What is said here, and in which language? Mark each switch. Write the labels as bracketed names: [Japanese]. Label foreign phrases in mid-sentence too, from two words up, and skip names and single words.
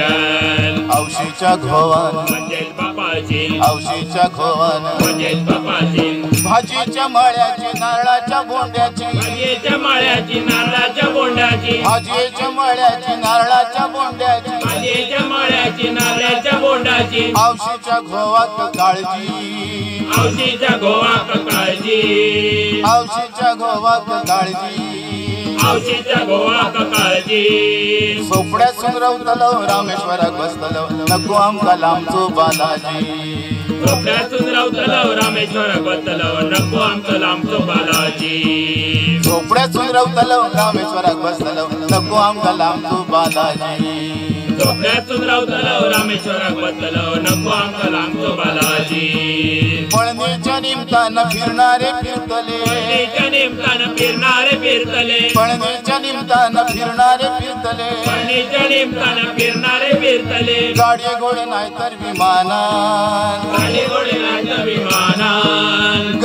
[Konkani] हौशीच्या घोवान [Marathi] म्हणजेच बापाची, [Konkani] हौशीच्या घोवान [Marathi] म्हणजेच बापाची, [Konkani] भाजीच्या मळ्याची नारळाच्या बोंड्याची भाजीच्या माळ्याची नारळाच्या बोंडाची, भाजीच्या मळ्याची नारळाच्या बोंड्याची भाजीच्या माळ्याची नारळाच्या बोंडाची, हौशीच्या घोवात काळजी हौशीच्या गोवाक काळजी, हौशीच्या घोवात काळजी हौशीच्या गोवाक काळजी, सोपड्यात सुंदरवतलो रामेश्वराक बसतलो नको आमका लांबचो बालाजी झोपड्यातून रावतलो रामेश्वराक बसतलो नको आमचो लांबचो बालाजी, झोपड्यात सुंदरवतलो रामेश्वराक बसतलो नको आमका लांबचो बालाजी झोपड्यातून रावतलो रामेश्वराक बसतलो नको आमचो लांबचो बालाजी, पळणीच्या निमतानं फिरणारे फिरतले पळणीच्या निमतानं फिरणारे फिरतले, पळणीच्या निमतानं फिरणारे फिरतले पळणीच्या निमतानं फिरणारे फिरतले, गाडी घोडे नाही तर विमानान गाडी घोडे नाही तर विमानान,